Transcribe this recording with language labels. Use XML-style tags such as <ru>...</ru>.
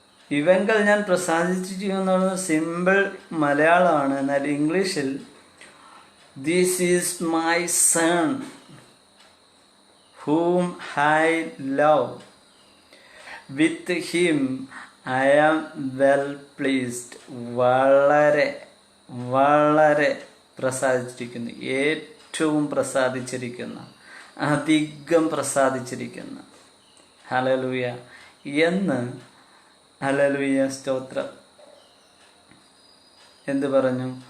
<ml>ഇവങ്കൽ ഞാൻ പ്രസാദിച്ചിരിക്കുന്നു സിമ്പിൾ മലയാളമാണ്. എന്നാൽ ഇംഗ്ലീഷിൽ</ml> <en>This is my son whom I love. With him I am well pleased.</en> <ml>വളരെ വളരെ പ്രസാദിച്ചിരിക്കുന്നു, ഏറ്റവും പ്രസാദിച്ചിരിക്കുന്ന, അധികം പ്രസാദിച്ചിരിക്കുന്ന. ഹല്ലേലൂയ എന്ന് ഹല്ലേലൂയ സ്തോത്രം എന്ത് പറഞ്ഞു?</ml>